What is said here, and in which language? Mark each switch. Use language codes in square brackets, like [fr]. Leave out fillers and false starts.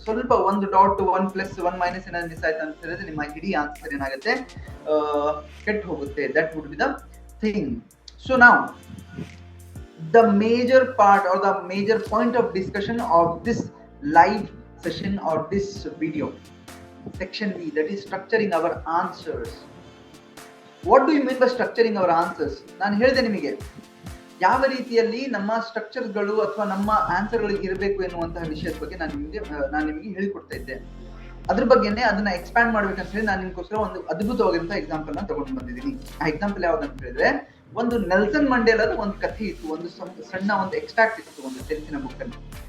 [kn] ಸ್ವಲ್ಪ ಒಂದು ಡಾಟ್, 1+, 1- ಏನಾದ್ರು ಮಿಸ್ ಆಯ್ತು ಅಂತ ಹೇಳಿದ್ರೆ ನಿಮ್ಮ ಇಡೀ ಆನ್ಸರ್ ಏನಾಗುತ್ತೆ, ಕೆಟ್ಟು ಹೋಗುತ್ತೆ. [en] That would be the thing. So now the major part or the major point of discussion of this live session or this video, section B, that is structuring our answers. What do you mean by structuring our answers? [kn] ನಾನು ಹೇಳಿದೆ ನಿಮಗೆ ಯಾವ ರೀತಿಯಲ್ಲಿ ನಮ್ಮ ಸ್ಟ್ರಕ್ಚರ್ಗಳು ಅಥವಾ ನಮ್ಮ ಆನ್ಸರ್ಗಳು ಇರಬೇಕು ಎನ್ನುವಂತಹ ವಿಷಯದ ಬಗ್ಗೆ ನಾನು ನಿಮಗೆ ಹೇಳಿಕೊಡ್ತಾ ಇದ್ದೆ. ಅದ್ರ ಬಗ್ಗೆನೇ ಅದನ್ನ ಎಕ್ಸ್ಪ್ಯಾಂಡ್ ಮಾಡ್ಬೇಕಂತ ಹೇಳಿ ನಾನು ನಿಮ್ಗೋಸ್ಕರ ಒಂದು ಅದ್ಭುತವಾಗಿರುವಂತಹ ಎಕ್ಸಾಂಪಲ್ ನ ತಗೊಂಡು ಬಂದಿದ್ದೀನಿ. ಆ ಎಕ್ಸಾಂಪಲ್ ಯಾವ್ದಂತ ಹೇಳಿದ್ರೆ, ಒಂದು ನೆಲ್ಸನ್ ಮಂಡೇಲದ ಒಂದು ಕಥೆ ಇತ್ತು, ಒಂದು ಸಣ್ಣ ಒಂದು ಎಕ್ಸ್ಟ್ರಾಕ್ಟ್ ಇತ್ತು ಒಂದು ಟೆನ್ಸಿನ ಬುಕ್ ಅಲ್ಲಿ.